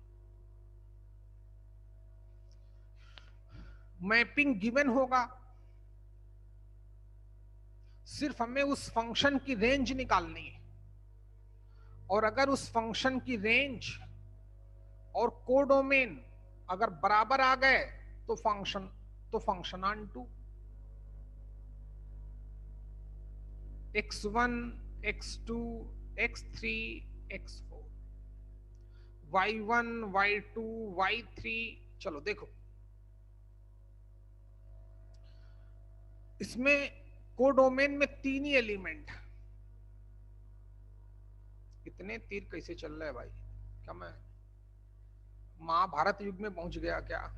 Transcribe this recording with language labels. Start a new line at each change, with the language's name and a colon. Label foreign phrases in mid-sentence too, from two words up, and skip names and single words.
English: mapping given
Hindi: होगा, सिर्फ हमें उस फंक्शन की रेंज निकालनी है, और अगर उस फंक्शन की रेंज और कोडोमेन अगर बराबर आ गए तो
English: function on to. x1 x2 x3 x4 y1 y2 y3,
Hindi: चलो देखो इसमें कोडोमेन में 3 ही एलिमेंट। इतने तीर कैसे चल रहे हैं भाई? क्या मैं महाभारत युग में पहुंच गया क्या?